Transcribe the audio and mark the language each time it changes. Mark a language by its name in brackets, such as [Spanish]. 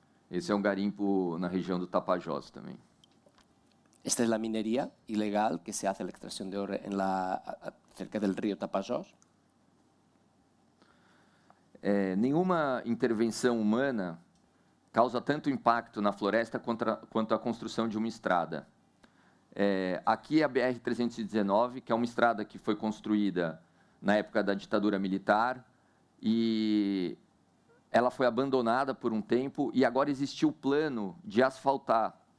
[Portuguese] Esse é um garimpo na região do Tapajós também. [Spanish] Esta es la minería ilegal que se hace la extracción de oro cerca del río Tapajós. [Portuguese] Nenhuma intervenção humana causa tanto impacto na floresta quanto a construção de uma estrada. Aqui é a BR-319, que é uma estrada que foi construída na época da ditadura militar e ela foi abandonada por um tempo e agora existiu o plano de asfaltar.